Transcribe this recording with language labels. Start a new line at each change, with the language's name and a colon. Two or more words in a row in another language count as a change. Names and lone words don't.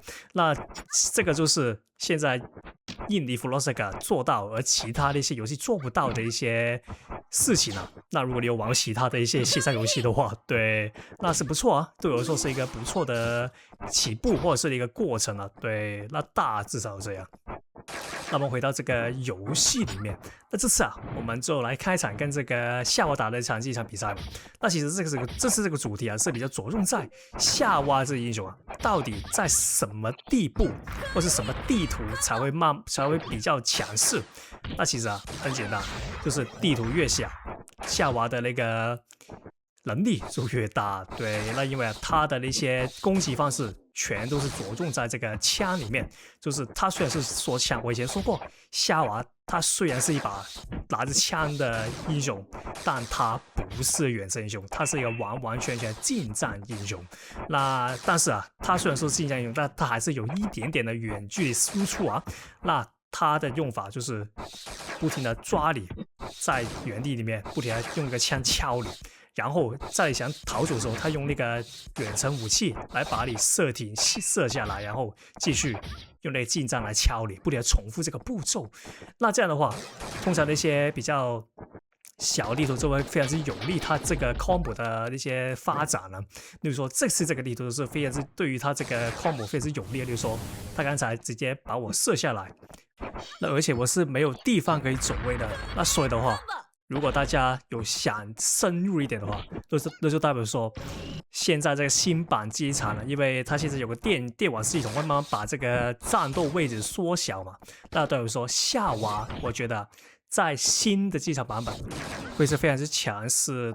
Chinese: 那這個就是現在印尼 Flosaga 做到，而其他的一些遊戲做不到的一些事情啊。那如果你有玩其他的一些線上遊戲的話，对，那是不錯啊，对我來說是一個不錯的起步或者是一個過程啊。對，那大致上這樣。那麼回到這個遊戲裡面，那這次啊，我們就來開場跟這個夏娃打的這場比賽。那其實這次這個主題啊，是比較着重在夏娃這個英雄啊，到底在什麼地步或是什麼地圖才會比較強勢。那其實啊，很簡單，就是地圖越小，夏娃的那個能力就越大。對，那因为啊，他的那些攻擊方式全都是着重在這個槍裡面，就是他雖然是說槍，我以前說過，夏娃他雖然是一把拿着槍的英雄，但他不是遠程英雄，他是一個完完全全近戰英雄。那但是啊，他雖然說是近戰英雄，但他還是有一點點的遠距離輸出啊。那他的用法就是不停的抓你，在原地裡面不停的用一個槍敲你。然後在想逃走的時候，他用那個遠程武器來把你射停射下來，然後繼續用那個近戰來敲你，不停地重複這個步驟。那這樣的話，通常那些比較小的地圖就會非常之有利他這個 combo 的那些發展呢。例如說，這次這個地圖是非常之對於他這個 combo 非常之有利的。例如說，他剛才直接把我射下來，那而且我是沒有地方可以走位的。那所以的話，如果大家有想深入一點的話，那就代表說，現在這個新版機場呢，因為它現在有個電網系統，會慢慢把這個戰鬥位置縮小嘛。那代表說，夏娃我覺得在新的機場版本會是非常之強勢。